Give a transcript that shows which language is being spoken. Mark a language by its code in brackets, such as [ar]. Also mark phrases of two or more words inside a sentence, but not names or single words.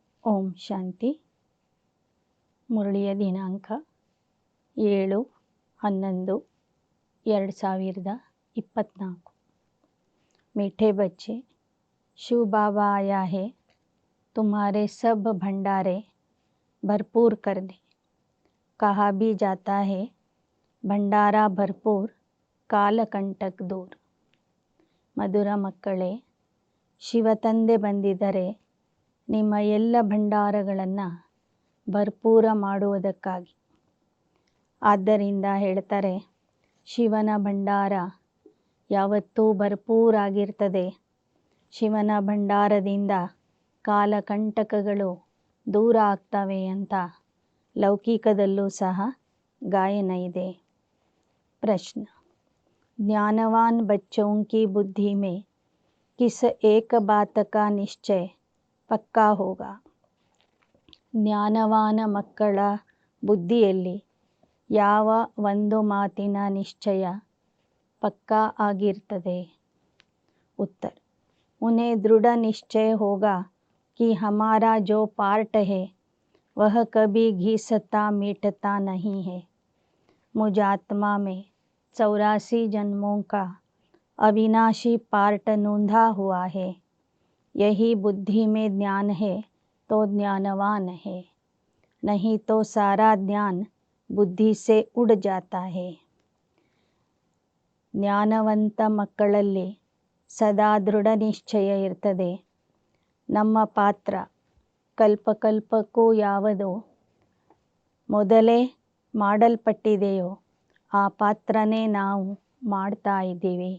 [kn] ಓಂ ಶಾಂತಿ. ಮುರಳಿಯ ದಿನಾಂಕ 7/11/2024। [hi] मीठे बच्चे, शिव बाबा आया है तुम्हारे सब भंडारे भरपूर करने। कहा भी जाता है भंडारा भरपूर कालकंटक दूर। [kn] ಮಧುರ ಮಕ್ಕಳೇ, ಶಿವತಂದೆ ಬಂದಿದ್ದರೆ ನಿಮ್ಮ ಎಲ್ಲ ಭಂಡಾರಗಳನ್ನು ಭರ್ಪೂರ ಮಾಡುವುದಕ್ಕಾಗಿ. ಆದ್ದರಿಂದ ಹೇಳ್ತಾರೆ, ಶಿವನ ಭಂಡಾರ ಯಾವತ್ತೂ ಭರ್ಪೂರಾಗಿರ್ತದೆ. ಶಿವನ ಭಂಡಾರದಿಂದ ಕಾಲಕಂಟಕಗಳು ದೂರ ಆಗ್ತವೆ ಅಂತ ಲೌಕಿಕದಲ್ಲೂ ಸಹ ಗಾಯನ ಇದೆ। [hi] प्रश्न, ज्ञानवान बच्चों की बुद्धि में किस एक बात का निश्चय पक्का होगा? [kn] ಜ್ಞಾನವಾನ ಮಕ್ಕಳ ಬುದ್ಧಿಯಲ್ಲಿ ಯಾವ ಒಂದು ಮಾತಿನ ನಿಶ್ಚಯ ಪಕ್ಕಾ ಆಗಿರ್ತದೆ? [hi] उत्तर, उन्हें दृढ़ निश्चय होगा कि हमारा जो पार्ट है वह कभी घिसता मिटता नहीं है। मुझ आत्मा में 84 जन्मों का अविनाशी पार्ट नूंधा हुआ है। यही बुद्धि में ज्ञान है तो ज्ञानवान है, नहीं तो सारा ज्ञान बुद्धि से उड़ जाता है। [kn] ಜ್ಞಾನವಂತ ಮಕ್ಕಳಲ್ಲಿ ಸದಾ ದೃಢ ನಿಶ್ಚಯ ಇರ್ತದೆ. ನಮ್ಮ ಪಾತ್ರ ಕಲ್ಪಕಲ್ಪಕ್ಕೂ ಯಾವುದು ಮೊದಲೇ ಮಾಡಲ್ಪಟ್ಟಿದೆಯೋ ಆ ಪಾತ್ರನೇ ನಾವು ಮಾಡ್ತಾ ಇದ್ದೀವಿ.